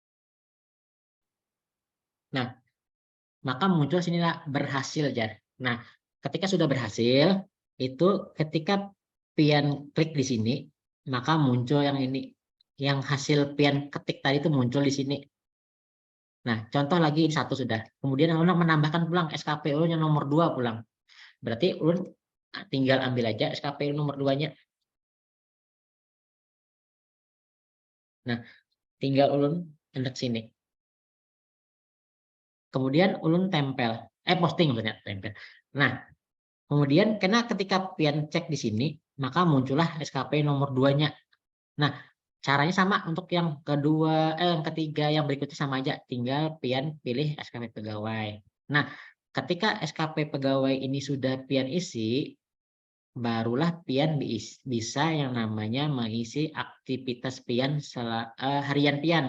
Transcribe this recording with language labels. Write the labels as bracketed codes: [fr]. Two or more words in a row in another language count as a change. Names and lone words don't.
[bjn] Nah, maka muncul sinilah berhasil Jar. Nah, ketika sudah berhasil, itu ketika pian klik di sini, maka muncul yang ini. Yang hasil pian ketik tadi itu muncul di sini. Nah, contoh lagi ini 1 sudah. Kemudian ulun menambahkan pulang SKP ulun yang nomor 2 pulang. Berarti ulun tinggal ambil aja SKP nomor 2-nya. Nah, tinggal ulun hendak sini. Kemudian ulun tempel, [id] posting maksudnya tempel. [bjn] Nah, kemudian karena ketika pian cek di sini, maka muncullah SKP nomor 2-nya. [id] Nah, caranya sama untuk yang kedua, yang ketiga, yang berikutnya sama aja. [bjn] Tinggal pian pilih SKP pegawai. Nah, ketika SKP pegawai ini sudah pian isi, barulah pian bisa yang namanya mengisi aktivitas pian harian pian.